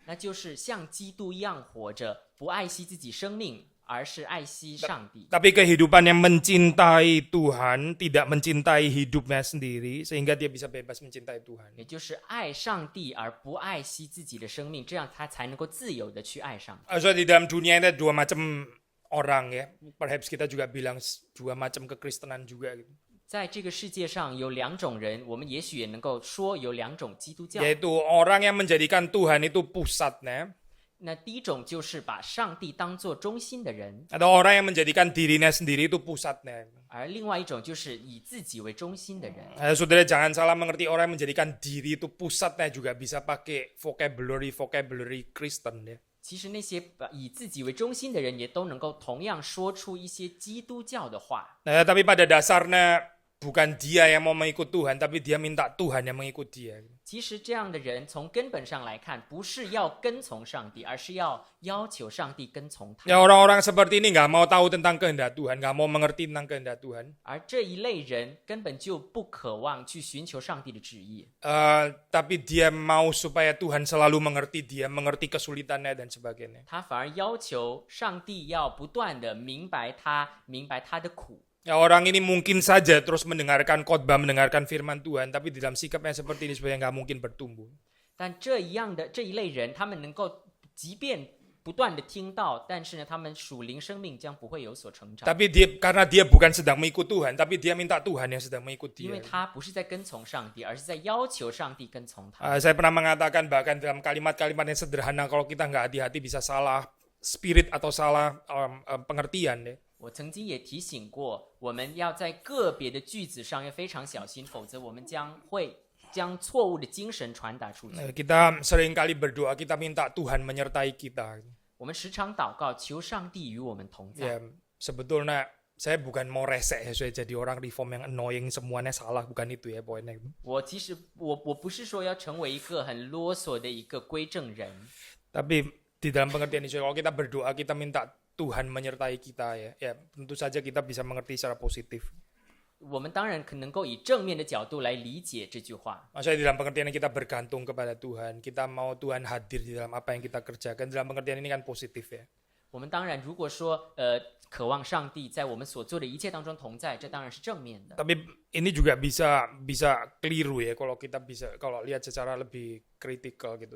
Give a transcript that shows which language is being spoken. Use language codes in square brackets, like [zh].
[zh] 那就是像基督一样活着，不爱惜自己生命，而是爱惜上帝。 [id] Tapi kehidupan yang mencintai Tuhan, tidak mencintai hidupnya sendiri, sehingga dia bisa bebas mencintai Tuhan. [zh] 也就是爱上帝而不爱惜自己的生命，这样他才能够自由的去爱上帝。 [id] So di dalam dunia ada dua macam orang ya. Perhaps kita juga bilang dua macam kekristenan juga gitu. [zh] 在这个世界上有两种人，我们也许也能够说有两种基督教。 [id] Yaitu orang yang menjadikan Tuhan itu pusatnya. [zh] 那第一种就是把上帝当作中心的人， [id] Atau orang yang menjadikan dirinya sendiri itu pusatnya. [zh] 而另外一种就是以自己为中心的人。 [id] Saudara jangan salah mengerti, orang yang menjadikan diri itu pusatnya juga bisa pakai vocabulary Kristen ya. [zh] 其实那些以自己为中心的人，也都能够同样说出一些基督教的话。 [id] Tapi pada dasarnya bukan dia yang mau mengikut Tuhan, tapi dia minta Tuhan yang mengikut dia. [zh] 其实这样的人从根本上来看，不是要跟从上帝，而是要求上帝跟从他。 [id] Ya orang-orang seperti ini nggak mau tahu tentang kehendak Tuhan, nggak mau mengerti tentang kehendak Tuhan. [zh] 而这一类人根本就不渴望去寻求上帝的旨意， [id] Tapi dia mau supaya Tuhan selalu mengerti dia, mengerti kesulitannya dan sebagainya. [zh] 他反而要求上帝要不断的明白他的苦。 [id] Ya orang ini mungkin saja terus mendengarkan khotbah, mendengarkan firman Tuhan, tapi di dalam sikapnya seperti ini supaya nggak mungkin bertumbuh. [zh] 但这一类人，他们能够即便不断的听到，但是呢，他们属灵生命将不会有所成长， [id] Tapi karena dia bukan sedang mengikut Tuhan, tapi dia minta Tuhan yang sedang mengikut [zh] 因为 [id] dia. [zh] 他不是在跟从上帝，而是在要求上帝跟从他。 [id] Saya pernah mengatakan bahkan dalam kalimat-kalimat yang sederhana, kalau kita nggak hati-hati bisa salah spirit atau salah pengertian deh. [zh] 我曾经也提醒过，我们要在个别的句子上要非常小心，否则我们将会将错误的精神传达出去。 [id] Kita sering kali berdoa, kita minta Tuhan menyertai kita. [zh] 我们时常祷告，求上帝与我们同在。 [id] Ya, sebetulnya saya bukan mau resek ya, saya jadi orang reform yang annoying, semuanya salah, bukan itu ya poinnya. [zh] 其实我不是说要成为一个很啰嗦的一个归正人， [id] Tapi di dalam pengertian itu, kalau kita berdoa, kita minta Tuhan menyertai kita ya tentu saja kita bisa mengerti secara positif. [zh] 我们当然可能够以正面的角度来理解这句话。 [id] Maksudnya di dalam pengertian ini kita bergantung kepada Tuhan, kita mau Tuhan hadir di dalam apa yang kita kerjakan. Dalam pengertian ini kan positif ya. [zh] 我们当然如果说渴望上帝在我们所做的一切当中同在，这当然是正面的。 [id] Tapi ini juga bisa keliru ya kalau lihat secara lebih kritikal gitu.